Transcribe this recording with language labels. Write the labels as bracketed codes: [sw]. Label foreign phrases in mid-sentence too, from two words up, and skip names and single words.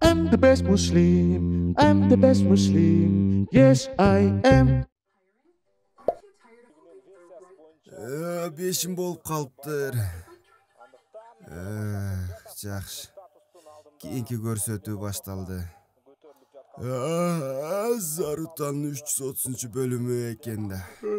[en] I'm the best Muslim. I'm the best Muslim. Yes, I am. [ky] Бешим болуп калыптыр. Жакшы. Кийинки көрсөтүү башталды. Зарутан 330 бөлүмү экен да.